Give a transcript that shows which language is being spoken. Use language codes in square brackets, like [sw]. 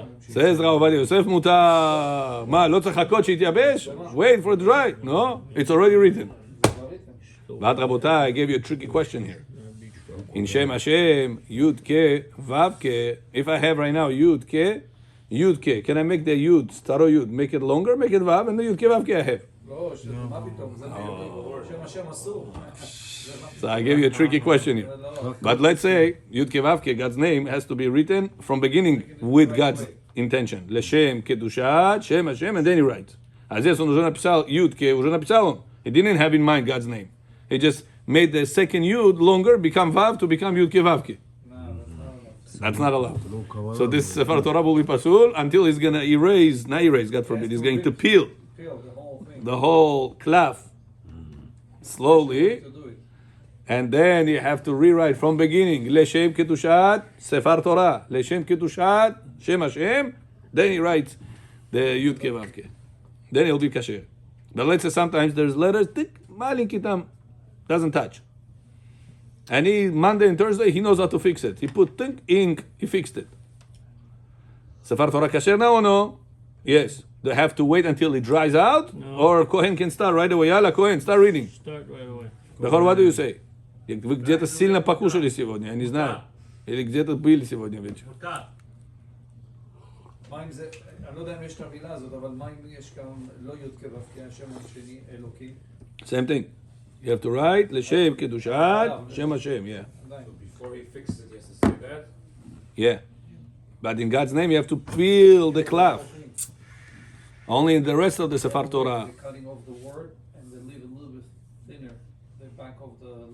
[he] says רב עובדיה יוסף מותר. מה, לא צריך לחכות שיתייבש? [en] Wait for it dry. No, it's already written. [he] ואת רבותיי, [en] I gave you a tricky question here. In Shem Hashem, Yud Ke, Vav Ke, if I have right now Yud Ke, can I make the Yud, Staro Yud, make it longer, make it Vav, and the Yud Ke, Vav Ke I have? [he] לא, מה פתאום? זה שם השם אסור. [en] So I gave you a tricky question here. But let's say Yud Ke Vav Ke, God's name has to be written from beginning with God's intention. Leshem Kedushat, Shem Hashem, and then he writes. [ru] אז yes, он уже написал Yud Ke, уже написал он. [en] He didn't have in mind God's name. He just made the second Yud longer, become Vav to become Yud Ke Vav Ke. That's not allowed. So this Sefer Torah will be pasul until he's going to erase, not erase, God forbid, he's going to peel the whole cloth slowly. And then you have to rewrite from beginning. Leshem Kedushat, Sefer Torah. Leshem Kedushat, Shem Hashem. Then he writes the Yud Ke Vav Ke. Then it'll be kasher. But let's say sometimes there's letters, malinkitam, doesn't touch. And Monday and Thursday, he knows how to fix it. He put ink, he fixed it. Sefer Torah kasher now or no? Yes. They have to wait until it dries out? No. Or Kohen can start right away. Yalla, Kohen, start reading. Start right away. Бехор, what do you say? [ru] Вы где-то сильно покушали сегодня, я не знаю. Или где-то были сегодня вечером. [he] מה אם זה, אני לא יודע אם יש את המילה הזאת, אבל מה אם יש כאן לא יוד כבב, כי השם השני אלוקי? [en] Same thing. You have to write, [he] לשם קדושת, שם השם, [en] yeah. Before he fixes it, he has to say that. Yeah. But in God's name, you have to peel the cloth. Only in the rest of the Sefer Torah. They're cutting off the word and they leave it a little bit thinner, the back of the